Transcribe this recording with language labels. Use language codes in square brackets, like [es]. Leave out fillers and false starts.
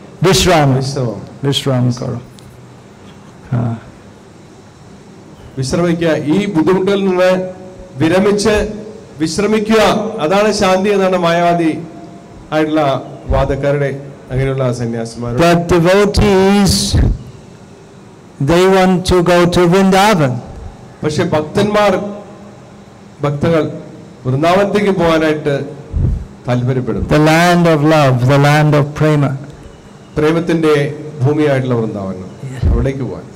[hi] Vishram karo. [ml] വിശ്രമിക്കുക. ഈ ബുദ്ധിമുട്ടിൽ നിന്ന് വിരമിച്ച് വിശ്രമിക്കുക, അതാണ് ശാന്തി എന്നാണ് മായാവാദി ആയിട്ടുള്ള വാദക്കാരുടെ അങ്ങനെയുള്ള സന്യാസിമാരുടെ. [en] But devotees, they want to go to Vrindavan. [ml] പക്ഷെ ഭക്തകൾ വൃന്ദാവനത്തേക്ക് പോകാനായിട്ട് താല്പര്യപ്പെടുന്നു. [en] The land of love, the land of prema. [ml] പ്രേമത്തിന്റെ ഭൂമിയായിട്ടുള്ള വൃന്ദാവനം, അവിടേക്ക് പോകാൻ.